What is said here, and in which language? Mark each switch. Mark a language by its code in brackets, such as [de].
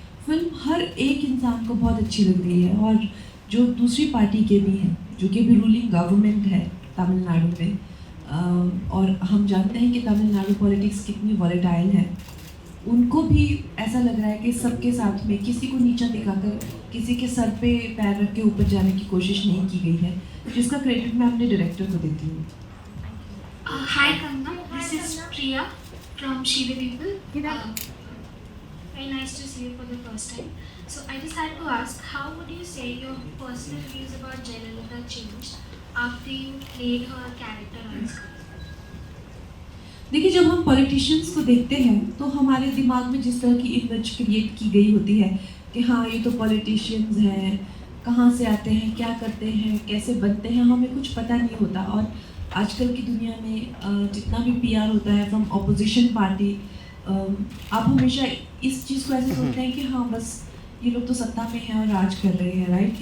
[hi] Film हर एक इंसान को बहुत अच्छी लग रही है और जो दूसरी पार्टी के भी हैं, जो कि भी रूलिंग गवर्नमेंट है तमिलनाडु में, और हम जानते हैं कि तमिलनाडु पॉलिटिक्स कितनी वॉलेटाइल है, उनको भी ऐसा लग रहा है कि सबके साथ में किसी को नीचा दिखाकर किसी के सर पे पैर रख के ऊपर जाने की कोशिश नहीं की गई है, जिसका क्रेडिट मैं अपने डायरेक्टर को देती हूँ। [en] Hi Kangana, this is Priya from Shiva People. Very nice to see you for the first time. So I just had to ask, how would you say your personal views about Jayalalitha changed after you played her character on screen? [hi] देखिए, जब हम politicians को देखते हैं तो हमारे दिमाग में जिस तरह की इमेज क्रिएट की गई होती है कि हाँ, ये तो पॉलिटिशियंस हैं, कहाँ से आते हैं, क्या करते हैं, कैसे बनते हैं, हमें कुछ पता नहीं होता। और आजकल की दुनिया में जितना भी पीआर होता है [en] from opposition party, [hi] आप हमेशा इस चीज़ को ऐसे सोचते हैं कि हाँ, बस ये लोग तो सत्ता में हैं और राज कर रहे हैं, राइट?